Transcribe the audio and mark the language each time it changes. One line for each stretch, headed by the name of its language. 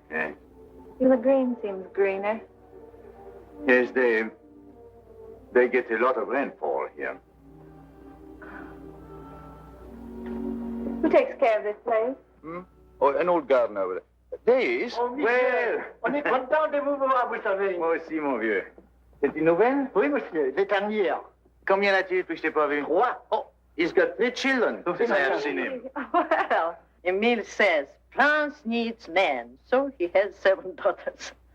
English: Yeah. Even the green seems greener. Yes, they get a lot of rainfall here. Who takes care of this place? Oh, an old gardener over there. There he is. Oh, Michel, Well,
French: on est content de vous voir, vous savez. moi aussi, mon vieux. C'est une nouvelle? Oui, monsieur, c'est dernier. Combien as-tu depuis que je t'ai pas vu? 3.
English: Oh, he's got 3 children since I have seen him. Well, Emile says France needs men, so he has 7 daughters.